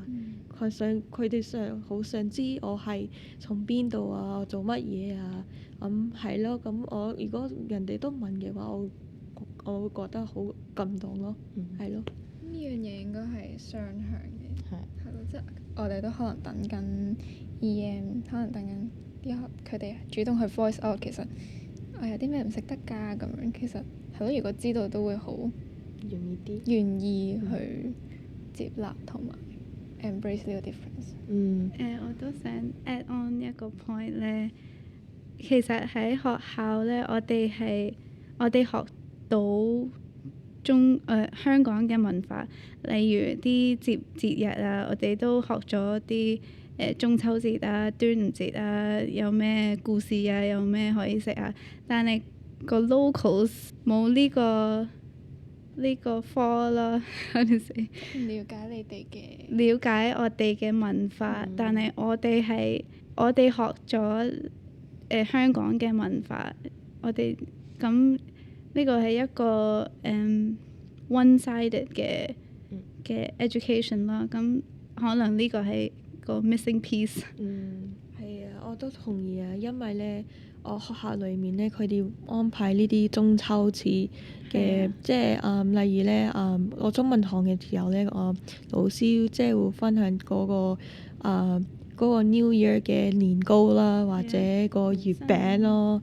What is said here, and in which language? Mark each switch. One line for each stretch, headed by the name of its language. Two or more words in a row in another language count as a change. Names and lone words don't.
Cantonese: 佢哋好想知我係從邊度啊，做乜嘢啊，係咯。咁我如果人哋都問嘅話，我會覺得好感動咯，係咯。呢樣嘢應該係雙向嘅，係咯，即係我哋都可能等緊 EM，可能等緊佢哋主動去
English: voice out，
Cantonese: 其實我有啲咩唔食得㗎咁樣，其實係咯，如果知道都會好容易啲，願意去接納同埋 embrace 呢個 difference。我都想
English: add on
Cantonese: 一個 point 咧，其實喺學校咧，我哋學到香港嘅文化，例如啲節日啊，我哋都學咗啲中秋節啊、端午節啊，有咩故事啊，有咩可以食啊。但係個 locals 冇呢個科啦，我哋食唔了解你哋嘅了解我哋嘅文化，但係我哋學咗香港嘅文化，我哋咁呢個係一個 one-sided 嘅 education 啦。咁可能呢個係個
English: missing piece。
Cantonese: 係啊，我都同意啊，因為咧，我學校裏面咧，佢哋安排呢啲中秋節嘅，即係例如咧，我中文堂嘅時候咧，老師即係會分享嗰個
English: New Year
Cantonese: 嘅年糕啦，或者個月餅咯。